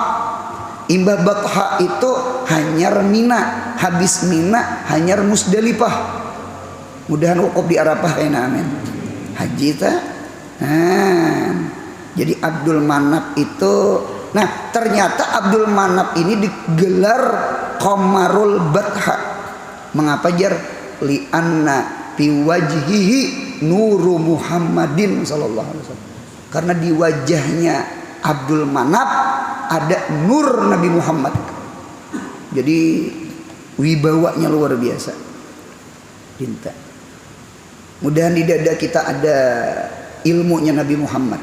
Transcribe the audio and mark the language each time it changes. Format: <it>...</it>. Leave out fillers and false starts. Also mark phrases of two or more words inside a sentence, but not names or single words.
<bjn>Imbah Batha itu hanyar Mina, habis Mina hanyar Musdalifah. Mudahan wukuf di Arafah kayaknya amin. Haji ta. Jadi Abdul Manaf itu, nah ternyata Abdul Manaf ini digelar Qamarul Batha. Mengapa jar?</bjn> <ar>لأن في وجهه نور محمد صلى الله عليه وسلم.</ar> <bjn>Karena di wajahnya Abdul Manaf ada nur Nabi Muhammad. Jadi wibawanya luar biasa. Cinta. Mudahan di dada kita ada ilmunya Nabi Muhammad.</bjn>